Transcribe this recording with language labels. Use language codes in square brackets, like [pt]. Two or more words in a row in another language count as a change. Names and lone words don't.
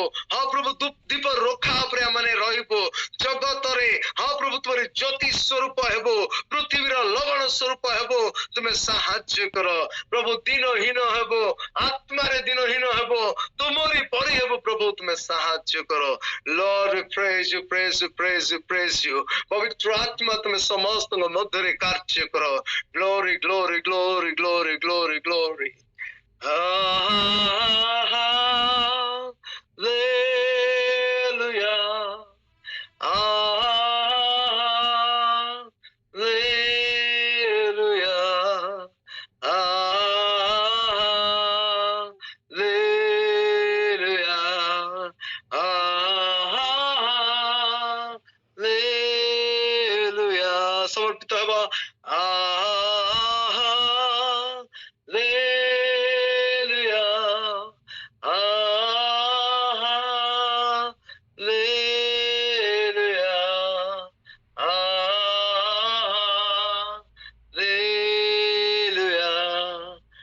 [or] ହଁ ପ୍ରଭୁ ଦୀପ ରୋଖା ଉପରେ ଆମମାନେ ରହିବୁ। ଜଗତରେ ହଁ ପ୍ରଭୁ ତୁମରି ଜ୍ୟୋତି ସ୍ୱରୂପ ହେବୁ। ପୃଥିବୀର ଲବଣ ସ୍ୱରୂପ ହେବୁ। ତୁମେ ସାହାଯ୍ୟ କର ପ୍ରଭୁ। ଦିନହୀନ ହେବୁ, ଆତ୍ମାରେ ଦିନହୀନ ହେବୁ, ତୁମରି ପରି ହେବୁ। ପ୍ରଭୁ ତୁମେ ସାହାଯ୍ୟ କର। [en] Lord, we praise you, praise you, praise you, praise you. [or] ପବିତ୍ର ଆତ୍ମା ତୁମେ ସମସ୍ତଙ୍କ ମଧ୍ୟରେ କାର୍ଯ୍ୟ କର। [en] Glory, glory, glory, glory, glory, glory. Hallelujah. Hallelujah. Hallelujah. [or] Hallelujah. ସମର୍ପିତ ହେବା। [en] Hallelujah. Hallelujah. Hallelujah.